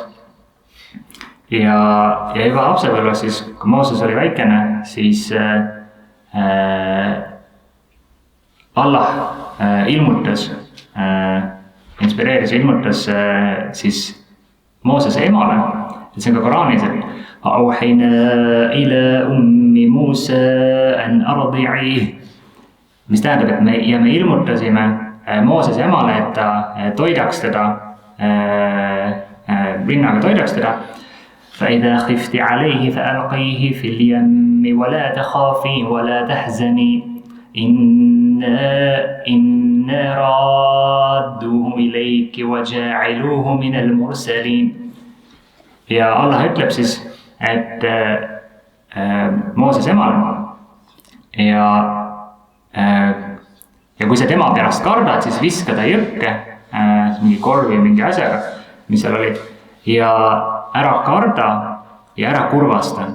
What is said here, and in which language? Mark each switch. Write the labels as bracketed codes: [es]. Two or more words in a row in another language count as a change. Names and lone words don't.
[et] Ja juba lapsepõlves siis, kui Mooses oli väikene, siis Allah ilmutas siis Moosese emale, et see on ka Koraanis, et [ar] أوحينا إلى أم موسى أن أرضعيه, [et] mis tähendab, et me ilmutasime Moosese emale, et ta toidaks teda, rinnaga toidaks teda. [ar] فإذا خفت عليه فألقيه في اليم ولا تخافي ولا تحزني إنا رادوه إليك وجاعلوه من المرسلين. [et] Ja Allah ütleb siis, et Mooses emale. Ja kui sa tema pärast kardad, siis viska ta jõkke, mingi korvi, mingi asjaga, mis seal oli, ja ära karda ja ära kurvasta.